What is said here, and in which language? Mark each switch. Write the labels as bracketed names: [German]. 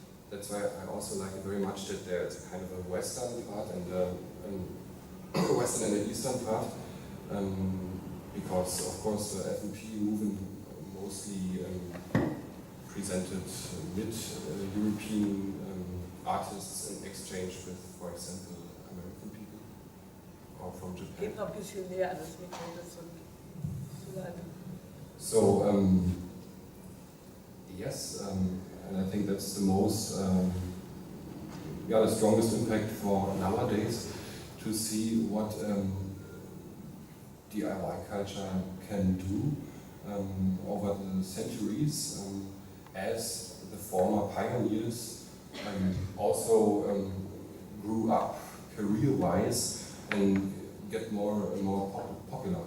[English] That's why I also like it very much that there's a kind of a Western part and a Western and an Eastern part, because of course the FNP movement mostly presented mid-European artists in exchange with, for example, American people or from Japan. [German] Geht noch ein bisschen näher an das Mikro, das zu leiten. [English] So, yes, and I think that's the most, the strongest impact for nowadays, to see what DIY culture can do over the centuries, as the former pioneers also grew up career-wise and get more and more popular.